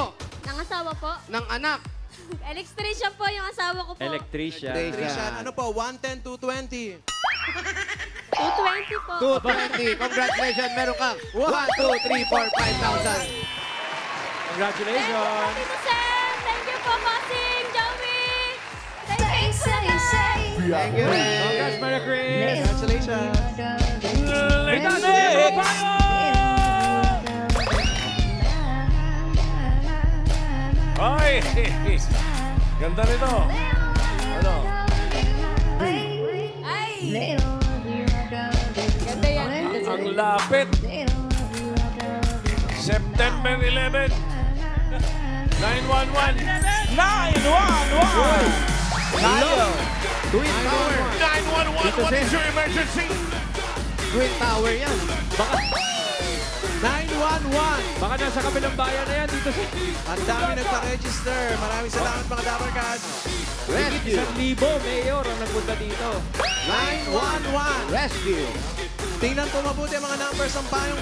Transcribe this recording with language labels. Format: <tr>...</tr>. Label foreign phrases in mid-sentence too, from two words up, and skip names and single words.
<tl>Nangasawa po. Ng anak? Electrician po yung asawa ko po. Electrician. Trishan, ano po? 110, 220. 220 po. 220. Congratulations. Meron kang 1, 2, 3, 4, 5,000. Congratulations! Tito Sen!</tl> <en>Thank you</en> <tl>po, Bossing! Joey!</tl> <en>Thank you, guys! Thank you, Ren. Congrats, Maria Chris! Congratulations.</en> <tl>Hoy! Ganda nito. Ano? Ay! Ganda yan. Ang lapit. September 11. 911. 911! Twin Tower.</tl> <en>911, what is your emergency?</en> <tl>Twin Tower yan. 911. Baka nasa kabilang bayan na yan dito sa... Ang dami nagpa-register. Maraming salamat mga Dapper Cats. Rescue. 1,000 mayor ang nagpunta dito. 911. Rescue. Tingnan po mabuti ang mga numbers ng bayong</tl>